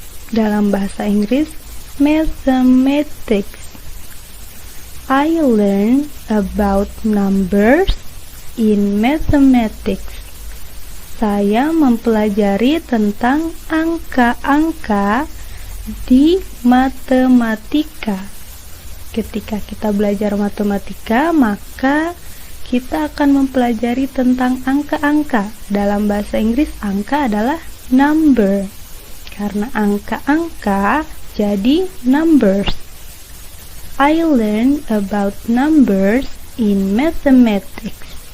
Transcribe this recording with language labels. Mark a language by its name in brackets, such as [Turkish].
[Indonesian] Dalam bahasa Inggris, mathematics. [English] I learn about numbers in mathematics. [Indonesian] Saya mempelajari tentang angka-angka di matematika. Ketika kita belajar matematika, maka kita akan mempelajari tentang angka-angka. Dalam bahasa Inggris, angka adalah number. Karena angka-angka jadi numbers. [English] I learn about numbers in mathematics.